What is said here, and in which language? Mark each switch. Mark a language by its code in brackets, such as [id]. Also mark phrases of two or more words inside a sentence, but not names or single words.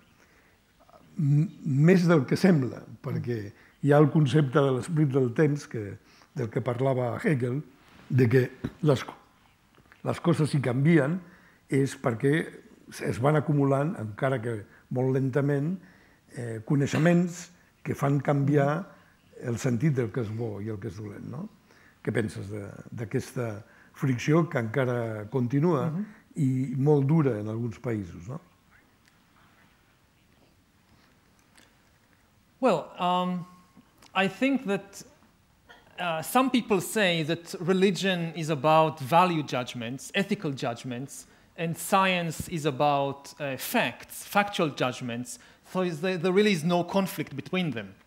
[ca] Més del que sembla, perquè hi ha el concepte de l'esperit del temps, del que parlava Hegel, de que les coses si canvien és perquè es van acumulant, encara que molt lentament, coneixements que fan canviar el sentit del que és bo i el que és dolent, no? Què penses d'aquesta fricció que encara continua i molt dura en alguns països, no? [en] Well, I think that some people say that religion is about value judgments, ethical judgments, and science is about facts, factual judgments, so there really is no conflict between them.